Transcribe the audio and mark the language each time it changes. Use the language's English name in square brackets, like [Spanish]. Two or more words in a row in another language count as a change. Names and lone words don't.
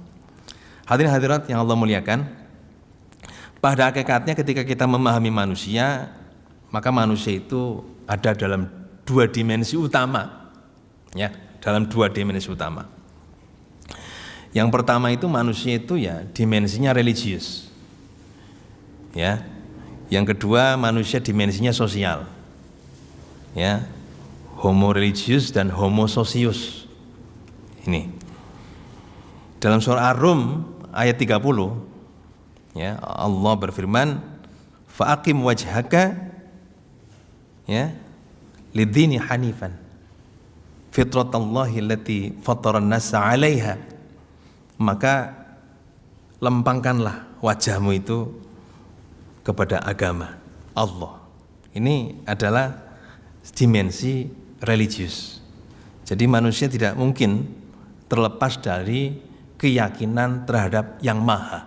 [Indonesian] Hadirin hadirat yang Allah muliakan, pada hakikatnya ketika kita memahami manusia, maka manusia itu ada dalam dua dimensi utama, ya, dalam dua dimensi utama. Yang pertama itu manusia itu ya dimensinya religius, ya. Yang kedua manusia dimensinya sosial, ya, [Latin] homo religius [Indonesian] dan [Latin] homo socius. [Indonesian] Ini dalam surah Ar-Rum ayat 30, ya, Allah berfirman, [Arabic] فأقم وجهك, ya, للدين حنيفا فطرت الله التي فطر الناس عليها. [Indonesian] Maka lempangkanlah wajahmu itu kepada agama Allah. Ini adalah dimensi religius. Jadi manusia tidak mungkin terlepas dari keyakinan terhadap yang maha.